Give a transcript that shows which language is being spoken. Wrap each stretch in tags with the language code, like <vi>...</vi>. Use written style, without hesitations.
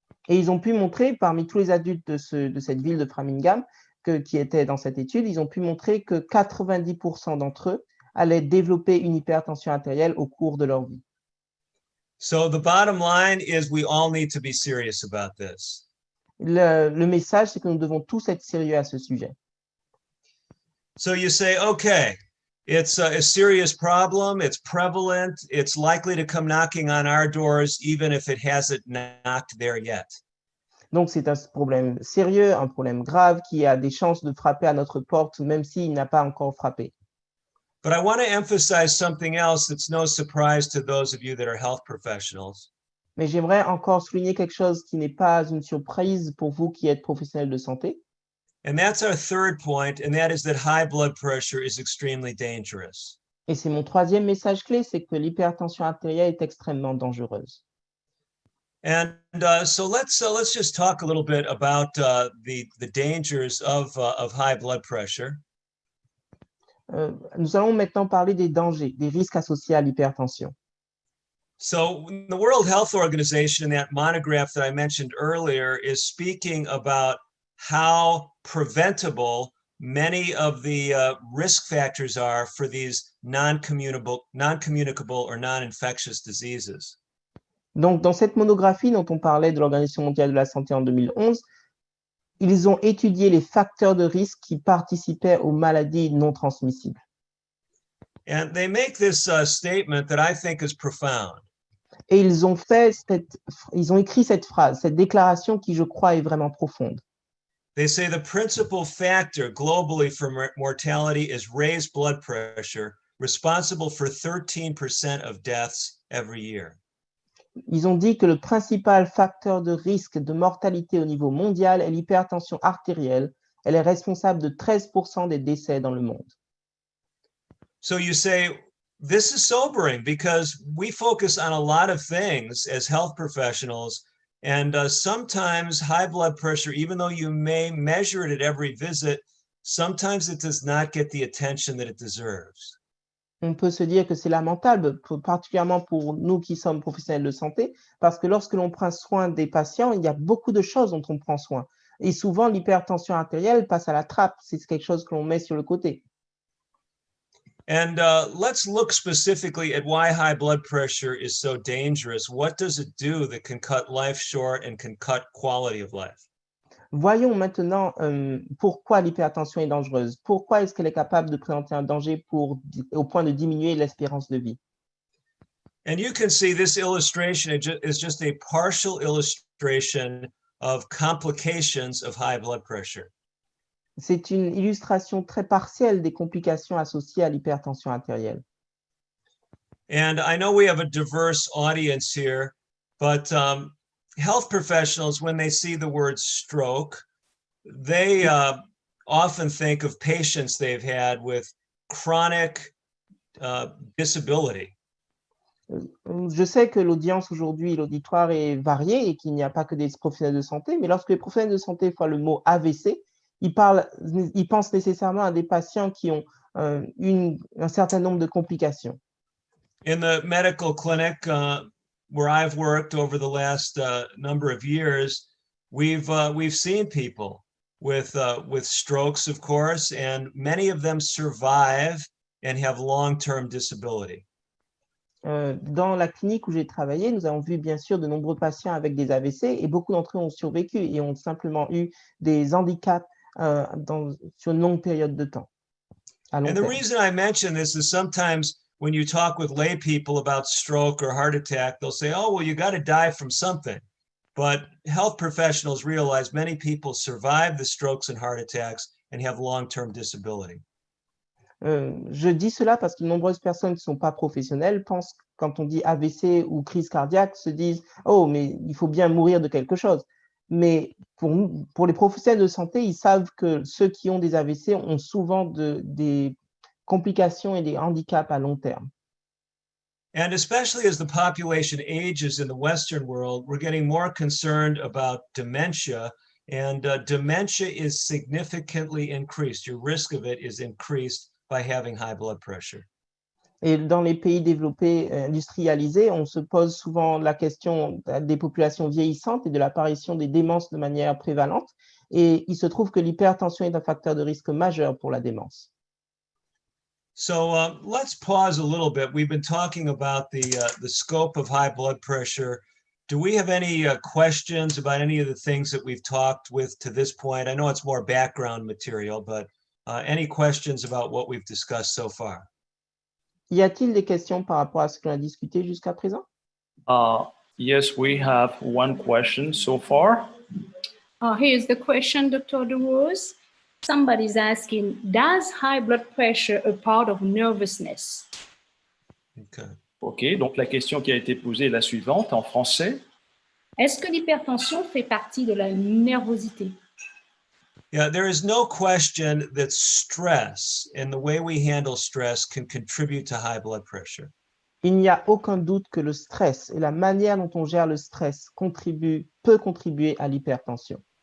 <fr>Et ils ont pu montrer, parmi tous les adultes de cette ville de Framingham qui étaient dans cette étude, ils ont pu montrer que 90% d'entre eux allaient développer une hypertension artérielle au cours de leur vie.</fr> <en>So the bottom line is we all need to be serious about this.</en> <fr>Le message, c'est que nous devons tous être sérieux à ce sujet.</fr> <en>So you say, okay, it's a serious problem, it's prevalent, it's likely to come knocking on our doors even if it hasn't knocked there yet.</en> <fr>Donc, c'est un problème sérieux, un problème grave qui a des chances de frapper à notre porte même s'il n'a pas encore frappé.</fr> <en>But I want to emphasize something else that's no surprise to those of you that are health professionals.</en> <fr>Mais j'aimerais encore souligner quelque chose qui n'est pas une surprise pour vous qui êtes professionnels de santé.</fr> <en>And that's our third point, and that is that high blood pressure is extremely dangerous.</en> <fr>Et c'est mon troisième message clé, c'est que l'hypertension artérielle est extrêmement dangereuse.</fr> <en>And so let's just talk a little bit about the dangers of high blood pressure.</en> <fr>Nous allons maintenant parler des dangers, des risques associés à l'hypertension.</fr> <en>So the World Health Organization, in that monograph that I mentioned earlier, is speaking about how preventable many of the risk factors are for these non-communicable or non-infectious diseases.</en> <fr>Donc, dans cette monographie dont on parlait de l'Organisation mondiale de la santé en 2011, ils ont étudié les facteurs de risque qui participaient aux maladies non transmissibles.</fr> <en>And they make this statement that I think is profound.</en> <fr>Et ils ont écrit cette phrase, cette déclaration qui, je crois, est vraiment profonde.</fr> <en>They say the principal factor globally for mortality is raised blood pressure, responsible for 13% of deaths every year.</en> <fr>Ils ont dit que le principal facteur de risque de mortalité au niveau mondial est l'hypertension artérielle. Elle est responsable de 13% des décès dans le monde.</fr> <en>So you say, this is sobering because we focus on a lot of things as health professionals, and sometimes high blood pressure, even though you may measure it at every visit, sometimes it does not get the attention that it deserves.</en> <fr>On peut se dire que c'est lamentable, particulièrement pour nous qui sommes professionnels de santé, parce que lorsque l'on prend soin des patients, il y a beaucoup de choses dont on prend soin. Et souvent, l'hypertension artérielle passe à la trappe. C'est quelque chose que l'on met sur le côté.</fr> <en>And let's look specifically at why high blood pressure is so dangerous. What does it do that can cut life short and can cut quality of life?</en> <fr>Voyons maintenant pourquoi l'hypertension est dangereuse. Pourquoi est-ce qu'elle est capable de présenter un danger au point de diminuer l'espérance de vie?</fr> <en>And you can see this illustration is just a partial illustration of complications of high blood pressure.</en> <fr>C'est une illustration très partielle des complications associées à l'hypertension artérielle.</fr> <en>And I know we have a diverse audience here, but health professionals, when they see the word stroke, they often think of patients they've had with chronic disability.</en> <fr>Je sais que l'audience aujourd'hui, l'auditoire est varié et qu'il n'y a pas que des professionnels de santé, mais lorsque les professionnels de santé voient le mot AVC, ils pensent nécessairement à des patients qui ont un certain nombre de complications.</fr> <en>In the medical clinic where I've worked over the last number of years, we've seen people with strokes, of course, and many of them survive and have long-term disability.</en> <fr>Dans la clinique où j'ai travaillé, nous avons vu bien sûr de nombreux patients avec des AVC et beaucoup d'entre eux ont survécu et ont simplement eu des handicaps sur une longue période de temps.</fr> <en>And the reason I mention this is sometimes when you talk with lay people about stroke or heart attack, they'll say, oh, well, you got to die from something. But health professionals realize many people survive the strokes and heart attacks and have long-term disability.</en> <fr>Je dis cela parce que de nombreuses personnes qui ne sont pas professionnelles pensent, quand on dit AVC ou crise cardiaque, se disent « Oh, mais il faut bien mourir de quelque chose ». Mais pour les professionnels de santé, ils savent que ceux qui ont des AVC ont souvent des complications et des handicaps à long terme.</fr> <en>And especially as the population ages in the Western world, we're getting more concerned about dementia, and dementia is significantly increased. Your risk of it is increased by having high blood pressure.</en> <fr>Et dans les pays développés, industrialisés, on se pose souvent la question des populations vieillissantes et de l'apparition des démences de manière prévalente. Et il se trouve que l'hypertension est un facteur de risque majeur pour la démence.</fr> <en>So let's pause a little bit. We've been talking about the scope of high blood pressure. Do we have any questions about any of the things that we've talked with to this point? I know it's more background material, but any questions about what we've discussed so far?</en> <fr>Y a-t-il des questions par rapport à ce qu'on a discuté jusqu'à présent?</fr> <en>Yes, we have one question so far. Here's the question, Dr. DeRose. Somebody's asking, does high blood pressure a part of nervousness? Okay.</en> <fr>OK, donc la question qui a été posée est la suivante en français. Est-ce que l'hypertension fait partie de la nervosité?</fr> <en>Yeah, there is no question that stress and the way we handle stress can contribute to high blood pressure.</en> <fr>Il n'y a aucun doute que le stress et la manière dont on gère le stress peut contribuer à l'hypertension.</fr>